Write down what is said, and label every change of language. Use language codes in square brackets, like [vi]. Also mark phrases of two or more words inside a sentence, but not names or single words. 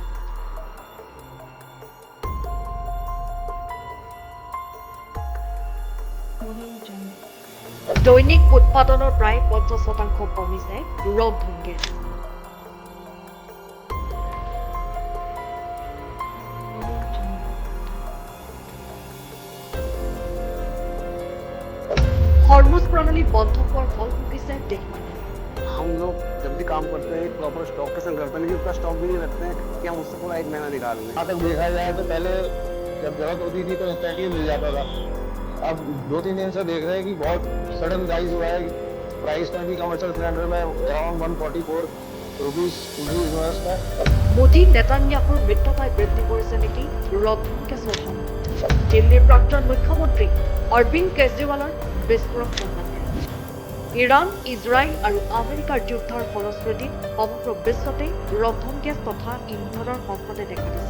[as] দৈনিক উৎপাদনৰ প্ৰায় 50% কমিছে ৰন্ধন গেছ। হৰমুজ প্ৰণালী বন্ধ হোৱাৰ ফল ভুগিছে দেশবাসী। [hi] हम लोग जब भी काम करते हैं [en] proper stock [hi] के संग करते हैं, लेकिन उसका स्टॉक भी नहीं रखते हैं कि हम उससे पूरा 1 महीना निकाल लें। जहाँ तक देखा जाए तो पहले जब जरूरत होती थी तो इंस्टेंटली मिल जाता था। अब 2-3 दिन से देख रहे हैं कि बहुत [en] sudden rise [hi] हुआ है। प्राइस में भी [en] commercial cylinder [hi] में [en] around 144 rupees increase [hi] हुआ है उसका। [as] মোদী নেতান্যাহুৰ মৃত্যুপাই বৃদ্ধি কৰিছে নেকি ৰন্ধন গেছৰ সংকট। দিল্লীৰ প্ৰাক্তন মুখ্যমন্ত্ৰী অৰবিন্দ কেজৰিৱালৰ বিস্ফোৰক সন্ধান। ইৰাণ, ইজৰাইল আৰু আমেৰিকাৰ যুদ্ধৰ ফলশ্ৰুতিত সমগ্ৰ বিশ্বতে ৰন্ধন গেছ তথা ইন্ধনৰ সংকটে দেখা দিছে।